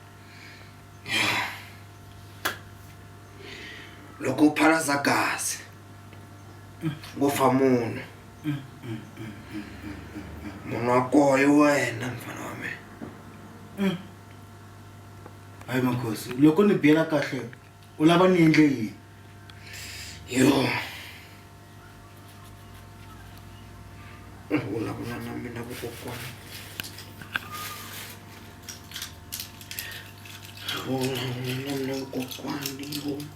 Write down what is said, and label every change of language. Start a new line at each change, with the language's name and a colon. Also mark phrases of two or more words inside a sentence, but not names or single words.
Tsonga: Lokho phalaza gazi. Ngofa munhu. Munhu wakoyo wena mfana wami. Hayi Makhosi, loko ni biyela kahle, u lava ni endle yini? Yo. Vulavula na mina kokwana. Vulavula na kokwana yo.